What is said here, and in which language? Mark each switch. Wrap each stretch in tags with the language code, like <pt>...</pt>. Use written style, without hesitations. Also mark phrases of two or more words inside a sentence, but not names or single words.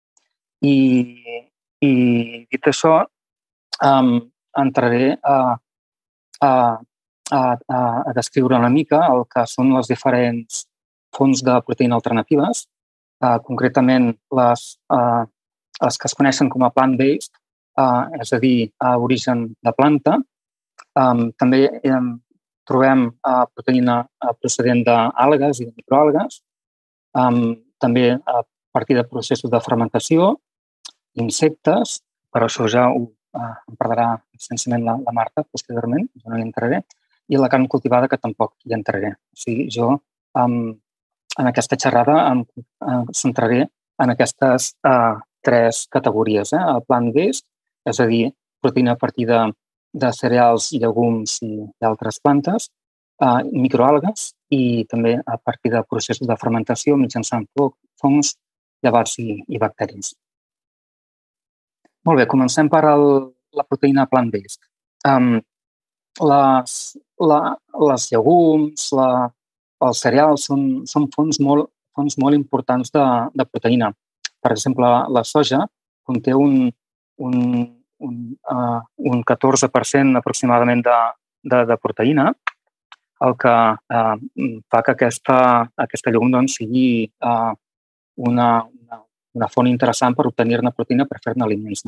<ca>I dit això, entraré a descriure una mica el que són les diferents fonts de proteïna alternatives, concretament les que es coneixen com a plant-based, és a dir, a origen de planta. També trobem proteïna procedent d'algues i de microalgues, també a partir de processos de fermentació, insectes, però això ja em parlarà extensament la Marta posteriorment, jo no hi entraré, i la carn cultivada, que tampoc hi entraré. O sigui, jo en aquesta xerrada em centraré en aquestes 3 categories. El plant-based, és a dir, proteïna a partir de cereals, llegums i altres plantes, microalgues i també a partir de processos de fermentació mitjançant fongs, llavors i bacteris. Molt bé, comencem per la proteïna plant-based. Les llegums, els cereals són fonts molt importants de proteïna. Per exemple, la soja conté un un 14% aproximadament de proteïna, el que fa que aquesta llegum doncs, sigui una font interessant per obtenir-ne proteïna per fer-ne aliments.</ca>